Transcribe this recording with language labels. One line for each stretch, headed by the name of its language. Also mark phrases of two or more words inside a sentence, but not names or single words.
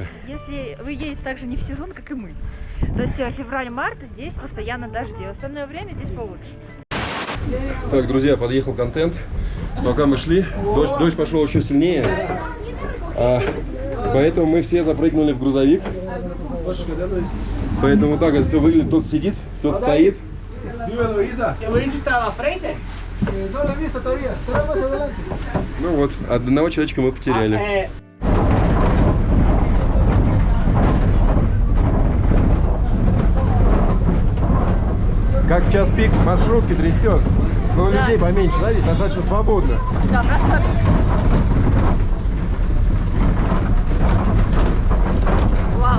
Russian: Если вы едете так же не в сезон, как и мы. То есть февраль-март здесь постоянно дожди, в остальное время здесь получше. Так, друзья, подъехал контент. Пока мы шли, дождь пошел еще сильнее. Поэтому мы все запрыгнули в грузовик. Поэтому так это все выглядит. Кто-то сидит, кто-то стоит.
Spanish: No lo he visto todavía. Pero más adelante.
Russian: Ну вот, одного человечка мы потеряли. Как в час пик маршрутки трясет. Но Да. людей поменьше, да, здесь достаточно свободно. Да, просто... Вау.